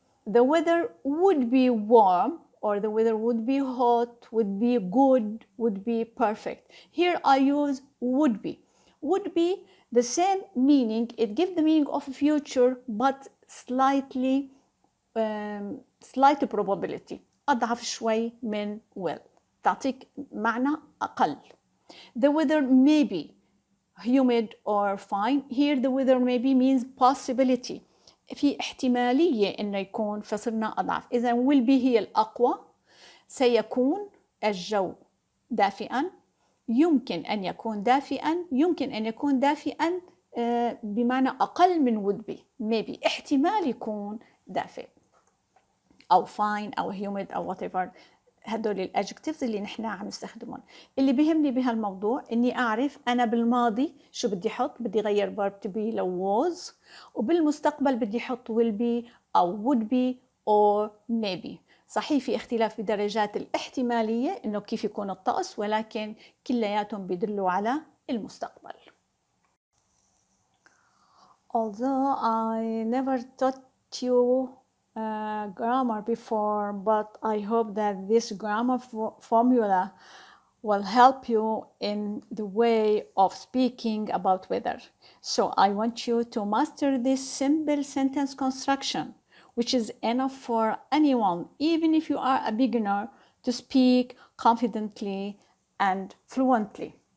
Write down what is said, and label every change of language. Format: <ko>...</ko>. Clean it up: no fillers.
<en>The weather would be warm, or the weather would be hot, would be good, would be perfect. Here I use would be. Would be the same meaning, it gives the meaning of future, but slight probability.</en> <ar>أضعف شوي من will. تعطيك معنى أقل.</ar> <en>The weather may be humid or fine. Here the weather may be means possibility.</en> <ar>في احتمالية إنه يكون، فصرنا أضعف. إذا</ar> <en>will be</en> <ar>هي الأقوى. سيكون الجو دافئا. يمكن أن يكون دافئا. يمكن أن يكون دافئا بمعنى أقل من</ar> <en>would be.</en> <ar>maybe احتمال يكون دافئ. أو fine أو humid أو whatever. هدول الادجكتيفز اللي نحن عم نستخدمهم. اللي بيهمني بهالموضوع اني اعرف انا بالماضي شو بدي احط. بدي غير</ar> <en>verb to be</en> <ar>لو was، وبالمستقبل بدي احط</ar> <en>will be</en> <ar>او</ar> <en>would be or maybe.</en> <ar>صحيح في اختلاف بدرجات الاحتمالية إنه كيف يكون الطقس، ولكن كلياتهم بيدلوا على المستقبل.</ar> <en>Although I never taught you grammar before, but I hope that this grammar formula will help you in the way of speaking about weather. So I want you to master this simple sentence construction, which is enough for anyone, even if you are a beginner, to speak confidently and fluently.</en>